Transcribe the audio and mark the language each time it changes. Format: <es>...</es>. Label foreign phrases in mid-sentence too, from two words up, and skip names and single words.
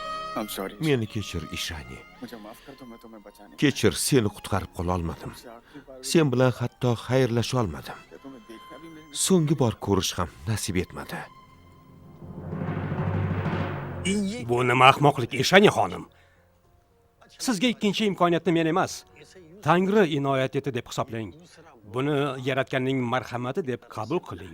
<uz>Meni kechir, Ishani.</uz> <hi>मुझे माफ कर दो मैं तुम्हें बचाने</hi> <uz>Kechir, seni qutqarib qola olmadim. Sen bilan hatto xayrlasha olmadim.</uz> <hi>तुम्हें देखना भी मेरे</hi> <uz>So'nggi bor ko'rish ham nasib etmadi. Bu nima ahmoqlik, Eshani xonim? Sizga ikkinchi imkoniyatni men emas, Tangri inoyat etdi deb hisoblang. Buni yaratganning marhamati deb qabul qiling.</uz>